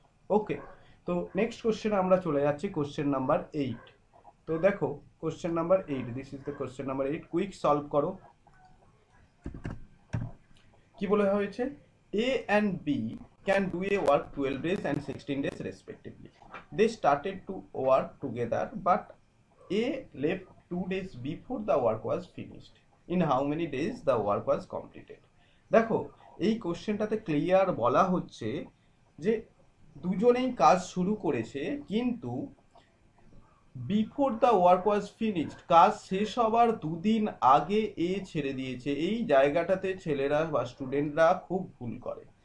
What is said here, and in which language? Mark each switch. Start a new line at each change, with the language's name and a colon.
Bangla: ওকে, তো নেক্সট কোশ্চেনে আমরা চলে যাচ্ছি, কোশ্চেন নাম্বার 8। তো দেখো, question number 8,
English: this is the question number 8,
Bangla: quick solve করো। কি বলে হয়েছে,
English: A and B can do a work 12 days and 16 days respectively. They started to work together, but A left 2 days before the work was finished. In how many days the work was completed?
Bangla: দেখো, এই কোশ্চেনটাতে clear বলা হচ্ছে যে দুজনেই কাজ শুরু করেছে, কিন্তু
English: before the work was finished,
Bangla: কাজ শেষ হবার দুদিন আগে এ ছেড়ে দিয়েছে। এই জায়গাটাতে ছেলেরা বা স্টুডেন্টরা খুব ভুল করে।